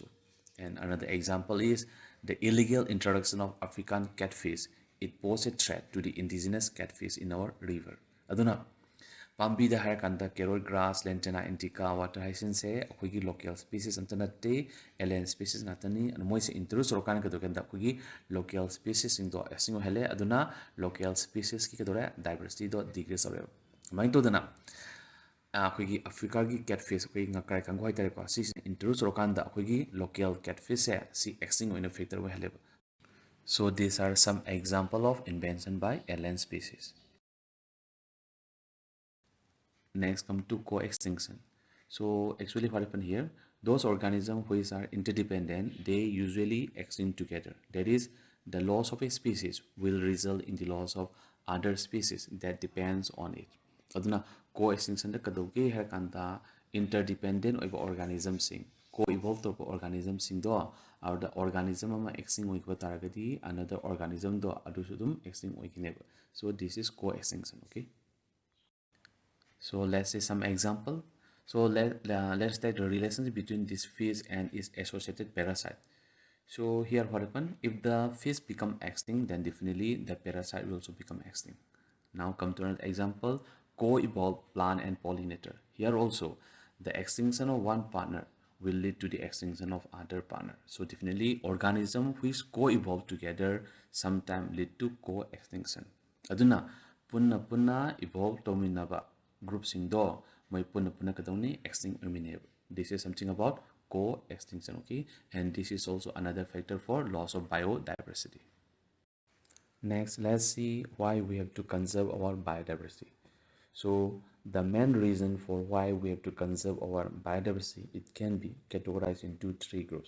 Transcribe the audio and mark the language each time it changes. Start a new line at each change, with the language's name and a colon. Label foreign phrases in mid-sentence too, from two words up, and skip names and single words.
English: And another example is the illegal introduction of African catfish. It poses a threat to the indigenous catfish in our river.
Manipuri: Aduna ꯄꯥꯝꯕꯤꯗ ꯍꯥꯏꯔꯀꯥꯟꯗ
English: carrot grass
Manipuri: ꯂꯦꯟꯇꯦꯅꯥ ꯏꯟꯗꯤꯀꯥ
English: water hyacinth
Manipuri: ꯑꯩꯈꯣꯏꯒꯤ
English: local species
Manipuri: ꯑꯝꯇ ꯅꯠꯇꯦ
English: alien species
Manipuri: ꯉꯥꯛꯇꯅꯤ ꯑꯗꯨ ꯃꯣꯏꯁꯦ ꯏꯟꯇ꯭ꯔꯣꯗ꯭ꯌꯨꯁ ꯇꯧꯔꯀꯥꯟꯗ ꯀꯩꯗꯧꯒꯦꯗ ꯑꯩꯈꯣꯏꯒꯤ
English: local species
Manipuri: ꯑꯦꯛꯁꯇꯤꯡ ꯑꯣꯏꯍꯜꯂꯦ ꯑꯗꯨꯅ
English: local species
Manipuri: ꯀꯩꯗꯧꯔꯦ ꯗꯥꯏꯕꯔꯁꯤꯇꯤꯗꯣ ꯗꯤꯀ꯭ꯔꯤꯁ ꯇꯧꯔꯦꯕ ꯑꯗꯨꯃꯥꯏꯅ ꯇꯧꯗꯅ ꯑꯩꯈꯣꯏꯒꯤ ꯑꯐ꯭ꯔꯤꯀꯥꯒꯤ ꯀꯦꯠꯐꯤꯁ ꯑꯩꯈꯣꯏꯒꯤ ꯉꯀ꯭ꯔꯥꯏ ꯀꯥꯡꯒꯨ ꯍꯥꯏꯇꯥꯔꯦꯀꯣ ꯁꯤꯁꯤꯅ ꯏꯟꯇ꯭ꯔꯣꯗ꯭ꯌꯨꯁ ꯇꯧꯔꯀꯥꯟꯗ ꯑꯩꯈꯣꯏꯒꯤ
English: local catfish
Manipuri: ꯁꯤ ꯑꯦꯛꯁꯇꯤꯡ ꯑꯣꯏꯅ ꯐꯦꯛꯇꯔ ꯑꯣꯏꯍꯜꯂꯦꯕ
English: So these are some example of invention by alien species. Next come to co-extinction. So actually what happened here, those organisms which are interdependent, they usually extinct together. That is, the loss of a species will result in the loss of other species that depends on it.
Manipuri: Aduna co-extinction da kadauge har kanda
English: interdependent oiba organism
Manipuri: sing co-evolve to organism sing do
English: or the organism
Manipuri: ama extinct oiba taragadi
English: another organism
Manipuri: do adu sudum extinct oikineba.
English: So this is co-extinction. Okay, so let's say some example. So let's take the relationship between this fish and its associated parasite. So here what happened, if the fish become extinct, then definitely the parasite will also become extinct. Now come to another example, co-evolved plant and pollinator. Here also the extinction of one partner will lead to the extinction of other partner. So definitely organism which co-evolve together sometimes lead to co-extinction.
Manipuri: Aduna punna punna evolve tominaba group singdo moi punna punna kadoni extinct omineba.
English: This is something about co-extinction. Okay, and this is also another factor for loss of biodiversity. Next, let's see why we have to conserve our biodiversity. So the main reason for why we have to conserve our biodiversity, it can be categorized into three groups.